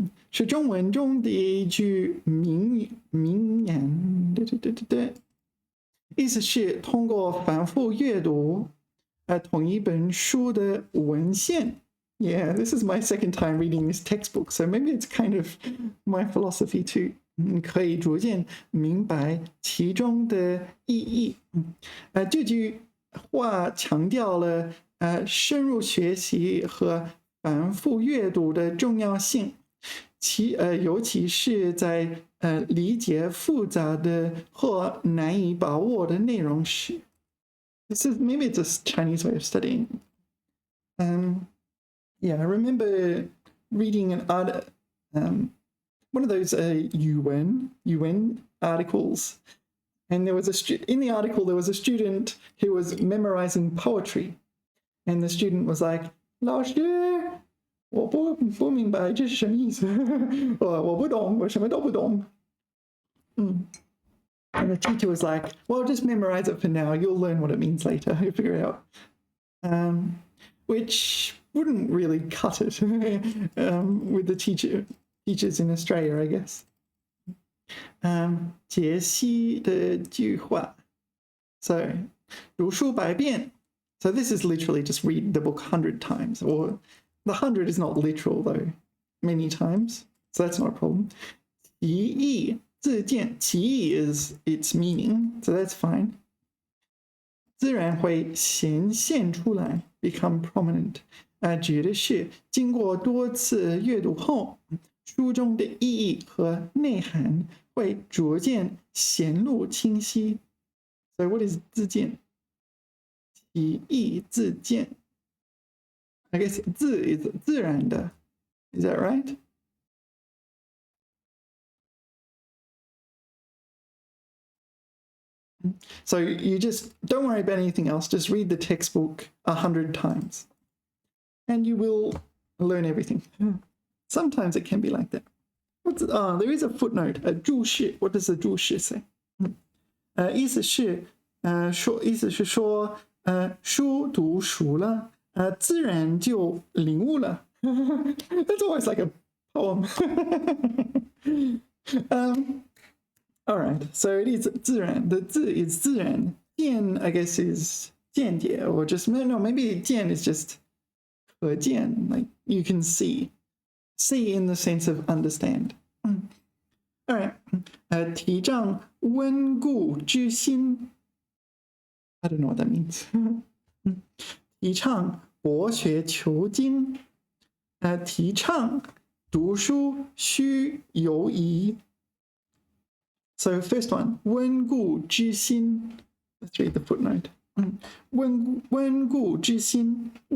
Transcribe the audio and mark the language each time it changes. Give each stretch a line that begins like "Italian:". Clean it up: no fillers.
Chinese: 是中文中的一句名言，意思是通过反复阅读同一本书的文献。
English: Yeah, this is my second time reading this textbook, so maybe it's kind of my philosophy too.
Chinese: 可以逐渐明白其中的意义。这句话强调了深入学习和反复阅读的重要性，尤其是在理解复杂的或难以把握的内容时。
English: Maybe it's a Chinese way of studying. Yeah, I remember reading one of those UN articles, and there was in the article there was a student who was memorizing poetry, and the student was like,
Chinese: 老师，我不明白这是什么意思，我不懂，我什么都不懂。
English: And the teacher was like, well, just memorize it for now. You'll learn what it means later. You'll figure it out. Which wouldn't really cut it with the teachers in Australia, I guess.
Chinese: 解析的句话.So, 读书百遍.
English: So this is literally just read the book 100 times. Or the 100 is not literal though. Many times. So that's not a problem. 其义
Chinese: 自见其意
English: is its meaning, so that's fine.
Chinese: 自然会显现出来
English: become prominent.
Chinese: 指的是经过多次阅读后，书中的意义和内涵会逐渐显露清晰。
English: So what is 自见？
Chinese: 其意自见。
English: I guess 自 is
Chinese: 自然的。
English: Is that right? So you just don't worry about anything else. Just read the textbook 100 times and you will learn everything. Sometimes it can be like that. There is a footnote, a 注释. What does the 注释 say?
Chinese: 意思是说书读熟了自然就领悟了
English: That's always like a poem. All right, so it is 自然. The 自 is 自然.见 I guess is 见解 or just no, maybe 见 is just 可见, like you can see in the sense of understand.
Chinese: All right, 提倡温故知新.
English: I don't know what that means.
Chinese: 提倡博学求精.提倡读书须犹疑.
English: So first one, 温故知新. Let's read the footnote. 温故知新.